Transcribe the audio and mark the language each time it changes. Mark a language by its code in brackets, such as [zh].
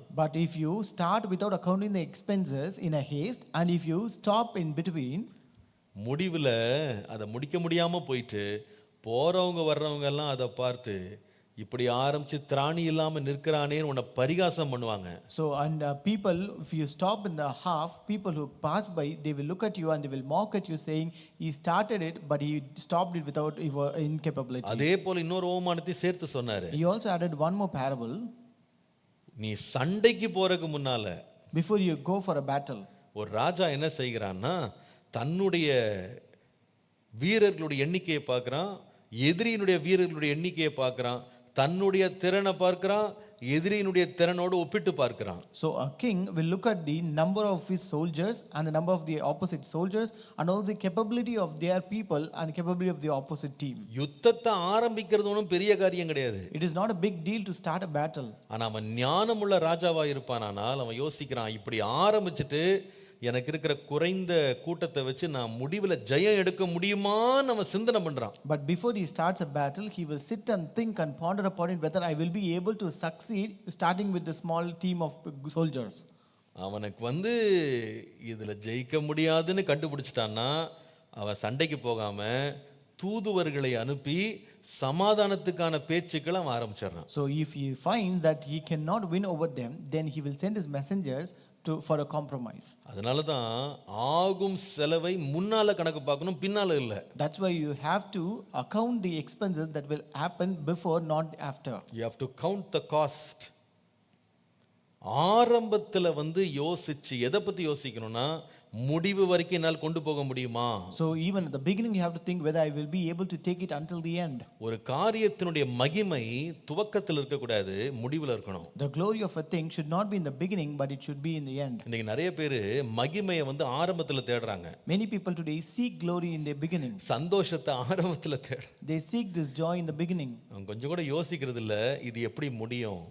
[en] But if you start without accounting the expenses in a haste, and if you stop in between, [ta] முடிவில் அதை முடிக்க முடியாம போயிட்டு போறவங்க வர்றவங்க எல்லாம் அதை பார்த்து இப்படி ஆரம்பிச்சு திராணி இல்லாம நிற்கிறானேன்னு உன்னை பரிகாசம் பண்ணுவாங்க. [en] so and people, if you stop in the half, people who pass by, they will look at you and they will mock at you, saying he started it but he stopped it without incapability. [ta] அதே போல இன்னொரு ஓமானத்தை சேர்த்து சொன்னாரு. [en] He also added one more parable. [ta] நீ சண்டைக்கு போறதுக்கு முன்னால, [en] Before you go for a battle, [ta] ஒரு ராஜா என்ன செய்கிறான்னா, தன்னுடைய வீரர்களுடைய எண்ணிக்கையை பார்க்குறான், எதிரியினுடைய வீரர்களுடைய எண்ணிக்கையை பார்க்குறான், தன்னுடைய திறனை பார்க்குறான், எதிரியினுடைய திறனோடு ஒப்பிட்டு பார்க்குறான். [en] so a king will look at the number of his soldiers and the number of the opposite soldiers, and also the capability of their people and the capability of the opposite team. [ta] யுத்தத்தை ஆரம்பிக்கிறது ஒன்றும் பெரிய காரியம் கிடையாது. [en] It is not a big deal to start a battle. [ta] ஆனால் அவன் ஞானமுள்ள ராஜாவா இருப்பானால் அவன் யோசிக்கிறான், இப்படி ஆரம்பிச்சுட்டு எனக்கு இருக்கிற குறைந்த கூட்டத்தை வச்சு நான் முடிவில் ஜெயம் எடுக்க முடியுமான்னு அவன் சிந்தனை பண்றான். [en] But before he starts a battle, he will sit and think and ponder upon it whether I will be able to succeed, starting with the small team of soldiers. [ta] அவனுக்கு வந்து இதுல ஜெயிக்க முடியாதுன்னு கண்டுபிடிச்சிட்டான்னா, அவன் சண்டைக்கு போகாம தூதுவர்களை அனுப்பி சமாதானத்துக்கான பேச்சுக்களை அவன் ஆரம்பிச்சிடறான். [en] So if he finds that he cannot win over them, then he will send his messengers for a compromise. [ta] அதனால தான் ஆகும் செலவை முன்னால கணக்கு பார்க்கணும், பின்னால இல்லை. [en] That's why you have to account the expenses that will happen before, not after. You have to count the cost. [ta] ஆரம்பத்தில் வந்து யோசிச்சு எதை பற்றி யோசிக்கணும்னா, முடிவு வரைக்கும் என்னால் கொண்டு போக முடியுமா. [en] So even at the beginning you have to think whether I will be able to take it until the end. [ta] ஒரு காரியத்தினுடைய மகிமை துவக்கத்தில் இருக்கக்கூடாது, முடிவில் இருக்கணும். [en] The glory of a thing should not be in the beginning, but it should be in the end. [ta] இன்னைக்கு நிறைய பேர் மகிமையை வந்து ஆரம்பத்தில் தேடுறாங்க. [en] Many people today seek glory in their beginning. [ta] சந்தோஷத்தை ஆரம்பத்தில் [en] They seek this joy in the beginning. [ta] அவங்க கொஞ்சம் கூட யோசிக்கிறது இல்லை, இது எப்படி முடியும்.